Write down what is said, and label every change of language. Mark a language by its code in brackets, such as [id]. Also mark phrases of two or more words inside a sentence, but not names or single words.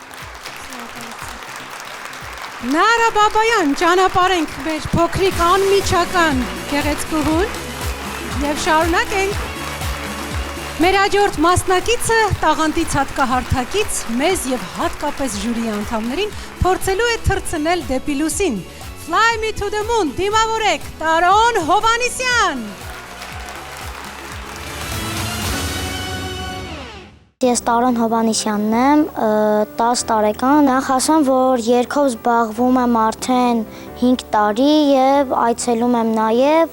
[hy] Նարա Բաբայան, ճանապարհենք մեր փոքրիկ անմիջական գեղեցկուհուն եւ շարունակենք Մեր հաջորդ մասնակիցը տաղանդից հատկահարթակից մեզ եւ հատկապես ժյուրի անդամներին փորձելու է թռցնել դեպի լուսին։ Fly me to the moon, դիմավորեք Տարոն Հովանիսյան։ Ես Տարոն Հովանիսյանն եմ, 10 տարեկան, նախ ասեմ, որ երգով զբաղվում եմ արդեն 5 տարի եւ այցելում եմ նաեւ